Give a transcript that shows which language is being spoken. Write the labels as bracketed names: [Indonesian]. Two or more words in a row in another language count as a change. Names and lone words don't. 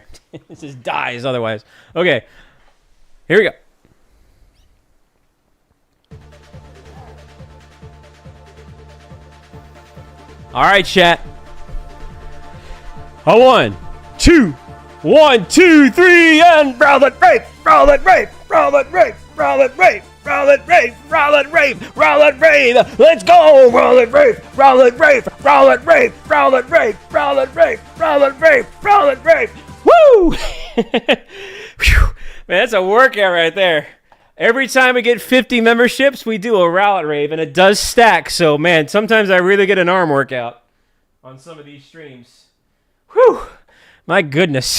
[English] It just dies otherwise. Okay, here we go. All right, chat. A 1, 2, 1, 2, 3, and Rowlet Rave, Rowlet Rave, Rowlet Rave, Rowlet Rave, Rowlet Rave, Rowlet Rave, Rowlet Rave. Let's go, Rowlet Rave, Rowlet Rave, Rowlet Rave, Rowlet Rave, Rowlet Rave, Rowlet Rave, Rowlet Rave. Woo! Man, that's a workout right there. Every time we get 50 memberships, we do a Rowlet Rave, and it does stack. So, man, sometimes I really get an arm workout on some of these streams. Whew! My goodness.